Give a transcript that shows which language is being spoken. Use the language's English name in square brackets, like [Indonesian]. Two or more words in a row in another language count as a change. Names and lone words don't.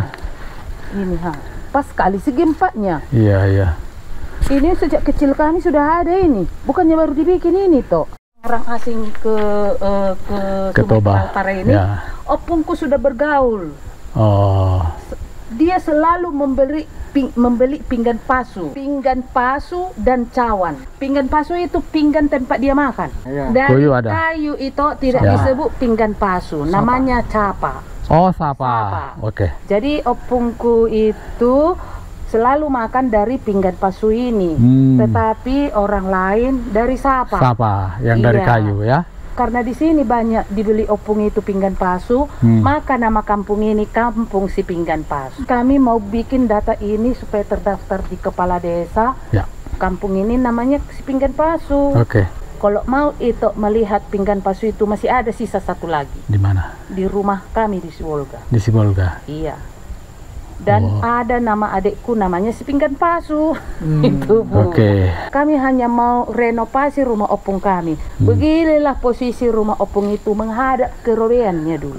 [Indonesian] Ini pas sekali segi empatnya. Iya. Ini sejak kecil kami sudah ada ini. Bukannya baru dibikin ini toh. Orang asing ke Toba. Utara ini. Ya. Opungku sudah bergaul. Oh, Dia selalu membeli pinggan pasu dan cawan. Pinggan pasu itu pinggan tempat dia makan. Iya. Dari Kuyu ada. kayu itu tidak Ya. disebut pinggan pasu, namanya capa. oh sapa. Sapa. Oke. Jadi opungku itu selalu makan dari pinggan pasu ini, tetapi orang lain dari sapa. Sapa, yang dari Iya. kayu ya. Karena di sini banyak dibeli opung itu pinggan pasu, maka nama kampung ini Kampung Si Pinggan Pasu. Kami mau bikin data ini supaya terdaftar di kepala desa. Ya. Kampung ini namanya Si Pinggan Pasu. Oke. Kalau mau itu melihat pinggan pasu itu masih ada sisa satu lagi Di mana? di rumah kami di Sibolga. Di Sibolga. Iya. Dan ada nama adikku namanya Si Pinggan Pasu. Itu Bu. Oke. Kami hanya mau renovasi rumah opung kami. Beginilah posisi rumah opung itu menghadap ke robeannya dulu.